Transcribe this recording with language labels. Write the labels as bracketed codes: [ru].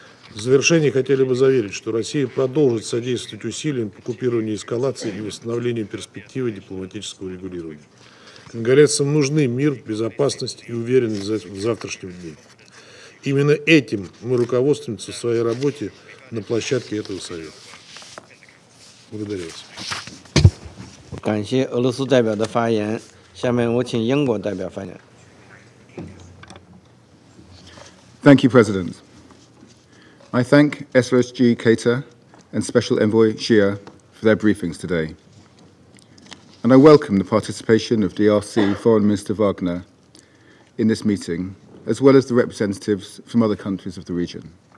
[ru] В завершение хотели бы заверить, что Россия продолжит содействовать усилиям по купированию эскалации и восстановлению перспективы дипломатического регулирования. Конголезцам нужны мир, безопасность и уверенность в завтрашнем дне. Именно этим мы руководствуемся в своей работе на площадке этого совета. Благодарю вас. [zh] 感谢俄罗斯代表的发言。下面我请英国代表发言。 [en] Thank you, President. I thank SRSG Keita and Special Envoy Xia for their briefings today. And I welcome the participation of DRC Foreign Minister Wagner in this meeting, as well as the representatives from other countries of the region.